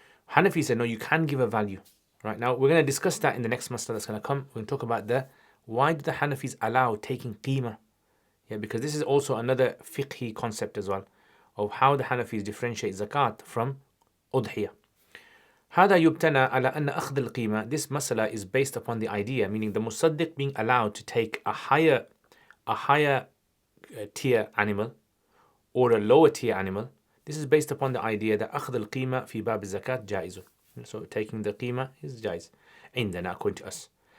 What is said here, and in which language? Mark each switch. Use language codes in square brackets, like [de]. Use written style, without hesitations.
[en] Hanafi said, no, you can give a value. Right, now we're going to discuss that in the next masala that's going to come. We're going to talk about why do the Hanafis allow taking qima? Yeah, because this is also another fiqhi concept as well, of how the Hanafis differentiate zakat from udhiyah. [ar] هذا يبتنى على أن أخذ القيمة. [en] This masala is based upon the idea, meaning the musaddiq being allowed to take a higher tier animal or a lower tier animal. This is based upon the idea that [ar] أخذ القيمة في باب الزكاة جائز. [en] So taking the qima is jaiz [ar] عندنا, [en] according to us.